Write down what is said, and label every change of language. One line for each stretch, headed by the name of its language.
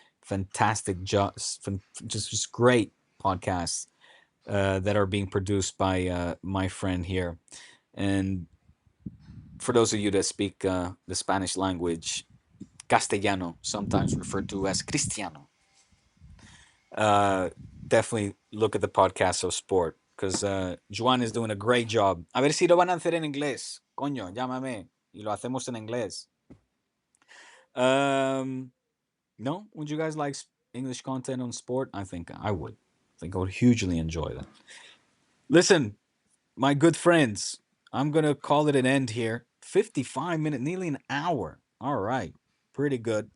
English: fantastic, just great podcasts that are being produced by my friend here. And for those of you that speak the Spanish language, Castellano, sometimes referred to as Cristiano, uh, definitely look at the podcast of sport because Juan is doing a great job.
Spanish: A ver si lo van a hacer en inglés. Coño, llámame y lo hacemos en inglés.
English: Um, no, would you guys like English content on sport? I think I would. I think I would hugely enjoy that. Listen, my good friends, I'm going to call it an end here. 55 minutes, nearly an hour. All right. Pretty good.